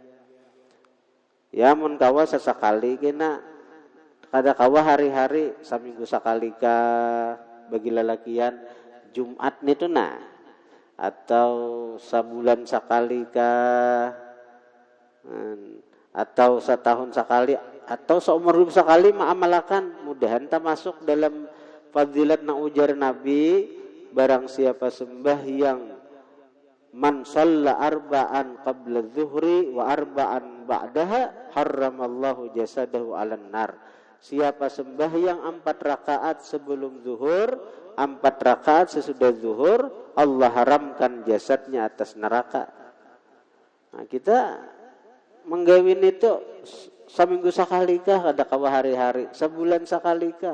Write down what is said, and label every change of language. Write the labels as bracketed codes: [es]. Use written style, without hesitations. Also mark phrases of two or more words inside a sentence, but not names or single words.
[bjn] Ya mun kawa sesekali kena kada kawa hari-hari saminggu sekali bagi lelakian Jumat itu atau sebulan sekali atau setahun sekali atau seumur hidup sekali ma'amalakan, mudahan tak masuk dalam fadilat na ujar Nabi, barang siapa sembahyang [ar] من صلى أربعا قبل الظهر وأربعا بعدها حرم الله جسده على النار. [bjn] Siapa sembahyang 4 rakaat sebelum zuhur, 4 rakaat sesudah zuhur, Allah haramkan jasadnya atas neraka. Nah, kita menggawin itu seminggu sekali kah, ada kawa hari-hari, sebulan sekali kah.